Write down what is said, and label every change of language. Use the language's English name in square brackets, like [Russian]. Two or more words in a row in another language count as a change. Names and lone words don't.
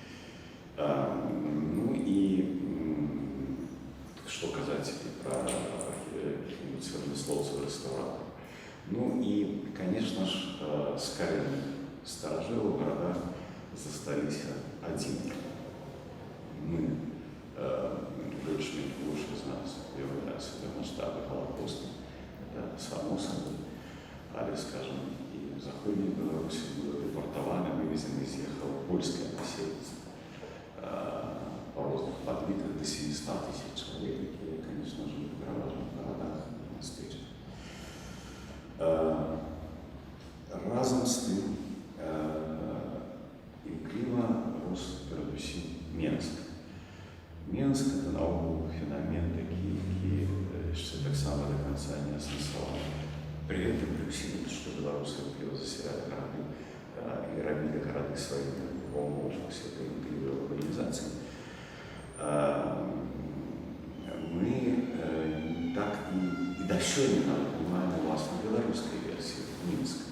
[Belarusian] Ну і што казаць пра святословцаў рэстаўратараў. Ну і, конечно ж, з карэнных старажылаў у гарадах засталіся адзінкі. Мы, больш-менш з нас, уявляем сабе маштабы Халакоста. [Russian] Это само собой. [Belarusian] Але, скажем, і в Заходній Беларусі было депортаваны, вывезены, з'ехало польскае насельніцтва. По розных падліках до 700 000 чалавек, якія, конечно же, в пераважных гарадах і мястэчках. Разам з тым імкліва рос перадусім Менск. Менск – это наогул феномен такі, які яшчэ таксама до конца не асэнсаваны. [Russian] При этом [Belarusian] при ўсім, што беларусы імкліва засяляли гарады і рабілі гарады сваімі умовамі ўсёй этой імклівай урбанізацыі, мы так і да сёння нават не маем уласнай беларускай версіі Мінска.